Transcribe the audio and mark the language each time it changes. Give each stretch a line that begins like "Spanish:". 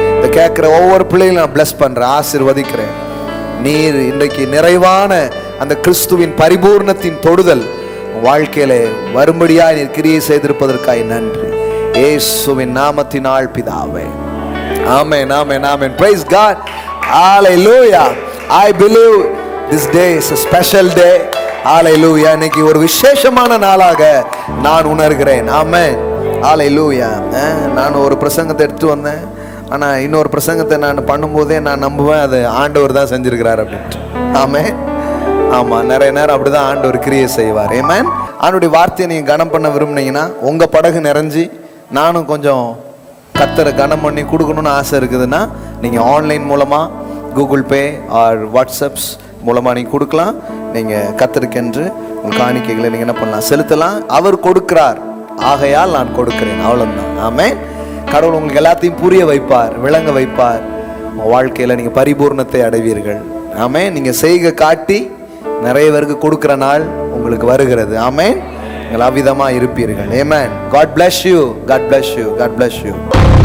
Tamil: இந்த கேட்குற ஒவ்வொரு பிள்ளைகளும் நான் பிளஸ் பண்றேன், ஆசீர்வதிக்கிறேன். நீர் இன்றைக்கு நிறைவான அந்த கிறிஸ்துவின் பரிபூர்ணத்தின் தொடுதல் வாழ்க்கையில வரும்படியா நீர் கிரியை செய்திருப்பதற்காக நன்றி. இயேசுவின் நாமத்தினால் பிதாவே, ஆமென், ஆமென், ஆமென்.
English: Praise God. Hallelujah. I believe this day is a special day. Hallelujah.
Tamil: இன்னைக்கு ஒரு விசேஷமான நாளாக நான் உணர்கிறேன். ஆமென். Hallelujah. நான் ஒரு பிரசங்கத்தை எடுத்து வந்தேன், ஆனா இன்னொரு பிரசங்கத்தை நான் பண்ணும்போதே நான் நம்புவேன் அது ஆண்டவர் தான் செஞ்சிருக்கிறார் அப்படின்ட்டு. ஆமென். ஆமா, நிறைய நேரம் அப்படிதான் ஆண்டவர் கிரியை செய்வார். ஆமென். ஆண்டவருடைய வார்த்தையை நீங்க கனம் பண்ண விரும்புனீங்கன்னா, உங்க படகு நிறைஞ்சி நானும் கொஞ்சம் கர்த்தரை கனம் பண்ணி கொடுக்கணும்னு ஆசை இருக்குதுன்னா, நீங்க ஆன்லைன் மூலமா கூகுள் பே ஆர் வாட்ஸ்அப்ஸ் மூலமா நீங்க கொடுக்கலாம். நீங்க கர்த்தருக்கென்று உங்க காணிக்கைகளை நீங்க என்ன பண்ணலாம், செலுத்தலாம். அவர் கொடுக்கிறார், ஆகையால் நான் கொடுக்கிறேன், அவ்வளவுதான். ஆமென். கடவுள் உங்களுக்கு எல்லாத்தையும் புரிய வைப்பார், விளங்க வைப்பார். உங்க வாழ்க்கையில நீங்க பரிபூர்ணத்தை அடைவீர்கள். ஆமென். நீங்க செய்க காட்டி நிறைய பேருக்கு கொடுக்கிற நாள் உங்களுக்கு வருகிறது. ஆமென். நீங்கள் அவ்விதமா இருப்பீர்கள். ஆமென்.
English: God bless you. God bless you.
Tamil: God bless you.